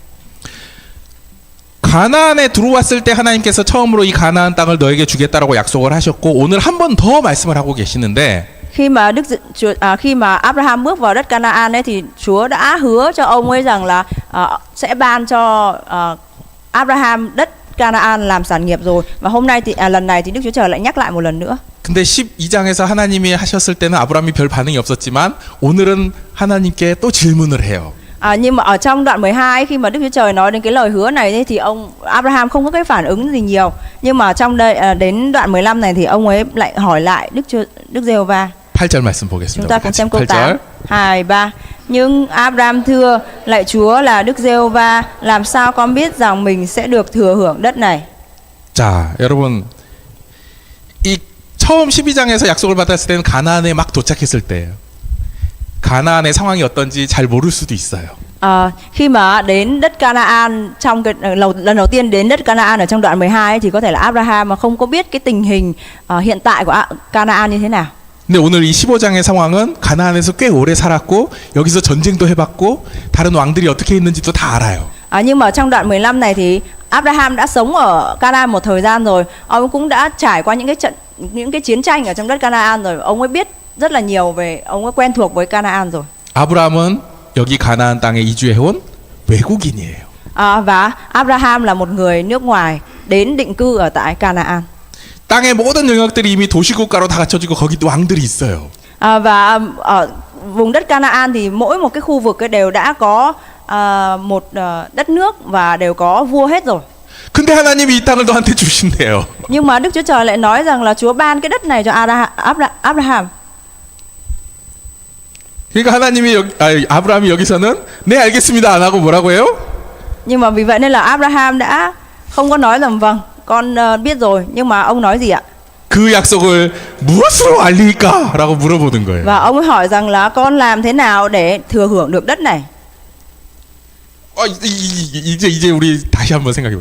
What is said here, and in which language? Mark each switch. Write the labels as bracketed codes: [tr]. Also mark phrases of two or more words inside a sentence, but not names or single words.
[ko] 가나안에 들어왔을 때 하나님께서 처음으로 이 가나안 땅을 너에게 주겠다라고 약속을 하셨고 오늘 한 번 더 말씀을 하고 계시는데 [vi] khi mà Abraham bước vào đất Canaan ấy thì Chúa đã hứa cho ông ấy rằng là sẽ ban cho Abraham đất Canaan làm sản nghiệp rồi, và hôm nay thì lần này thì Đức Chúa Trời lại nhắc lại một lần nữa. [ko] 근데 12장에서 하나님이 하셨을 때는 아브라함이 별 반응이 없었지만 오늘은 하나님께 또 질문을 해요. [vi] Nhưng mà ở trong đoạn 12 ấy, khi mà Đức Chúa Trời nói đến cái lời hứa này thì ông Abraham không có cái phản ứng gì nhiều. Nhưng mà trong đây đến đoạn 15 này thì ông ấy lại hỏi lại Đức Giê-hô-va. [ko] 8절 말씀 보겠습니다. [vi] Chúng ta cùng xem câu [ko] 8절. [vi] 8, 2, 3. Nhưng Abraham thưa: Lạy Chúa là Đức Giê-hô-va, làm sao con biết rằng mình sẽ được thừa hưởng đất này? [ko] 자, 여러분 이 처음 12장에서 약속을 받았을 때는 가나안에 막 도착했을 때예요. 가나안의 상황이 어떤지 잘 모를 수도 있어요. [vi] Khi mà đến đất Canaan trong cái lần đầu tiên đến đất Canaan ở trong đoạn 12 ấy, thì có thể là Abraham mà không có biết cái tình hình hiện tại của Canaan như thế nào. [ko] 근데 오늘 이 15장의 상황은 가나안에서 꽤 오래 살았고 여기서 전쟁도 해봤고 다른 왕들이 어떻게 있는지도 다 알아요. [vi] Nhưng mà trong đoạn 15 này thì Abraham đã sống ở Canaan một thời gian rồi, ông cũng đã trải qua những cái chiến tranh ở trong đất Canaan rồi, ông ấy biết rất là nhiều về, ông ấy quen thuộc với Canaan rồi. [ko] 아브라함은 여기 가나안 땅에 이주해온 외국인이에요. [vi] Và Abraham là một người nước ngoài đến định cư ở tại Canaan. [ko] 땅의 모든 영역들이 이미 도시국가로 다 갖춰지고 거기도 왕들이 있어요. [vi] Và ở vùng đất Canaan thì mỗi một cái khu vực ấy đều đã có một đất nước và đều có vua hết rồi. [ko] 근데 하나님이 이 땅을 너한테 주신대요. [vi] Nhưng mà Đức Chúa Trời lại nói rằng là Chúa ban cái đất này cho Abraham. [ko] 그러니까 하나님이 아브라함이 여기서는 네 알겠습니다 안 하고 뭐라고 해요? [vi] Nhưng mà vì vậy nên là Abraham đã không có nói rằng vâng, con biết rồi, nhưng mà ông nói gì ạ? [ko] 그 약속을 무엇으로 알릴까라고 물어보는 거예요. [vi] Và ông ấy hỏi rằng là con làm thế nào để thừa hưởng được đất này? [ko] 이제 우리 다시 한번 생각해봐요.